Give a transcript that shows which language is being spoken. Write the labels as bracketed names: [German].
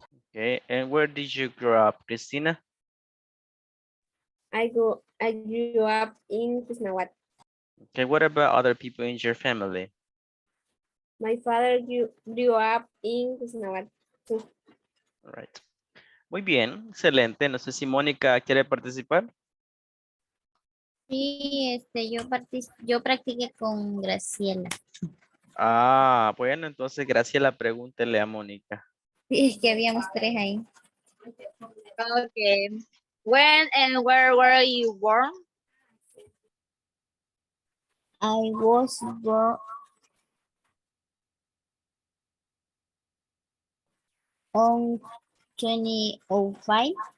[English] Okay, and where did you grow up, Cristina? I grew up in Kisnahuat. Okay, what about other people in your family? My father grew up in Kisnahuat too. All right. [Spanish] Muy bien, excelente. No sé si Mónica quiere participar. Sí, yo practiqué con Graciela. Ah, bueno, entonces Graciela, pregúntele a Mónica. Sí, es que habíamos tres ahí. [English] Okay. When and where were you born? I was born on 2005.